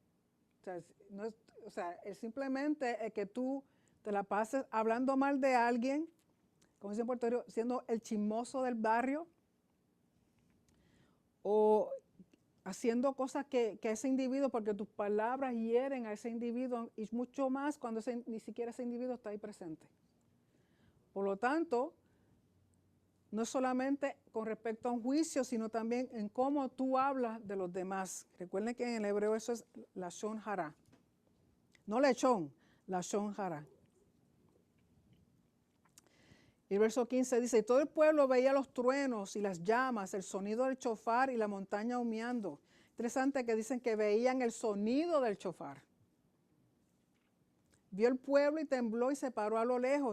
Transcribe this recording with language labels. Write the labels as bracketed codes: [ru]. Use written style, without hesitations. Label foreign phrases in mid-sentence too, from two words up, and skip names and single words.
[es] O sea, es simplemente el que tú te la pases hablando mal de alguien, como dice en Puerto Rico, siendo el chismoso del barrio, o haciendo cosas que ese individuo, porque tus palabras hieren a ese individuo, y mucho más cuando ni siquiera ese individuo está ahí presente. Por lo tanto, no solamente con respecto a un juicio, sino también en cómo tú hablas de los demás. Recuerden que en el hebreo eso es [he] לשון הרע. [es] No lechón, [he] לשון הרע. [es] Y el verso 15 dice, y todo el pueblo veía los truenos y las llamas, el sonido del chofar y la montaña humeando. Interesante que dicen que veían el sonido del chofar. Vio el pueblo y tembló y se paró a lo lejos.